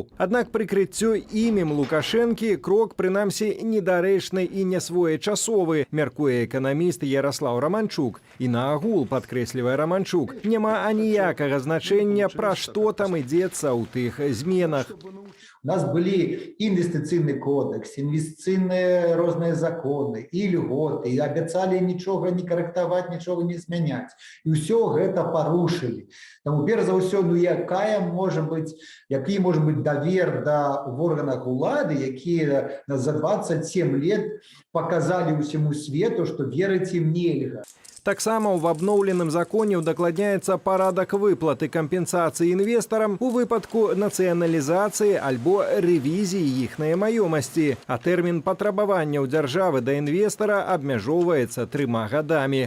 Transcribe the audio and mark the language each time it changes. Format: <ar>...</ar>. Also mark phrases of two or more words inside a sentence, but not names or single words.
<be>Аднак прыкрыццё імем Лукашэнкі крок прынамсі недарэчны і несвоечасовы, эканаміст Ярослаў Романчук. І на агул, падкрэслівае Романчук, няма аніякага значэння, пра што там ідзецца ў тых зменах.</be> <ru>У нас были инвестиционный кодекс, инвестиционные разные законы и льготы, и обещали ничего не корректовать, ничего не изменять. И все это порушили.</ru> <uk>Тому, перш за все, який може бути довір в органах</uk> <be>улады, які</be> <ru>за 27 лет показали усему свету, что верить им нельзя.</ru> <be>Таксама ў абноўленым законе удакладняецца парадак выплаты кампенсацыі інвестарам у выпадку нацыяналізацыі альбо рэвізіі іхнай маёмасці, а тэрмін патрабаванняў дзяржавы да інвестара абмяжоўваецца 3 гадамі.</be>